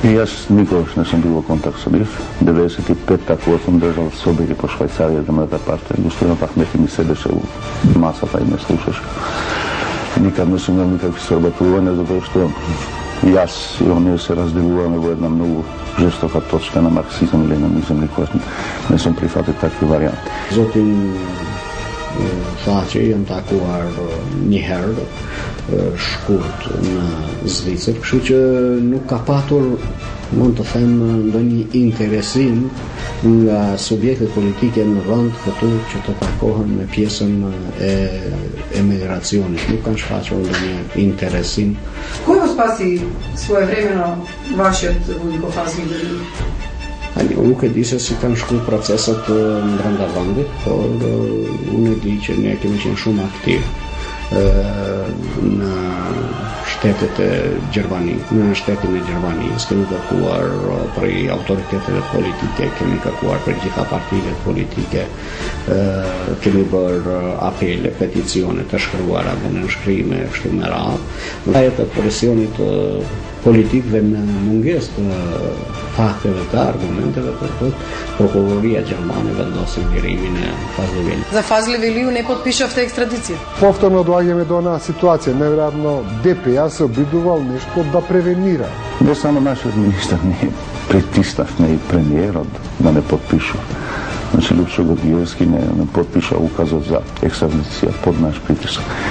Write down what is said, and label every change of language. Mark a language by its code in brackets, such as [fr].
[mk] И јас никогаш не сум бил во контакт со нив. 95 кога сум држал собери по Швајцарија за мојата партија. Господинот Ахмети ми седеше у масата и ме слушаше. Никад не сум имал никакви соработувања, затоа што јас и оние се разделуваме во една многу жестока точка на марксизам и ленинизам, никогаш не сум прифатил такви варианти. [sq] Zotin tha që jam takuar një herë shkurt në Zvicër, kështu që nuk ka patur, mund të them, ndonjë interesim nga subjektet politike në vend këtu që të takohen me pjesën e emigracionit. Nuk kanë shfaqur ndonjë interesim. [mk] Кој го спаси своевремено вашиот Вујко Фазли Велион? [sq] Unë nuk e di se si kanë shku proceset brenda vendit, por unë e di që ne kemi qenë shumë aktiv në shtetën e Gjermanisë, kemi kërkuar prej autoriteteve politike, kemi kërkuar prej gjitha partive politike, kemi bërë apele, peticione të shkruara dhe në shkrime, kështu me radhë. Vajet të presionit politik dhe në mungesë të fakteve të argumenteve për të, prokuroria gjermane vendosi lirimin e Fazliveliu. [mk] За Фазливелиu не подпишавте екстрадиција. Повторно доаѓаме до една ситуација, неверојатно ДП се обидувал нешто да превенира. Не само нашиот министар, ние притиснавме и премиерот да не подпишу. Значи Лјупчо Горгиевски не подпиша указот за екстрадиција под наш притисок.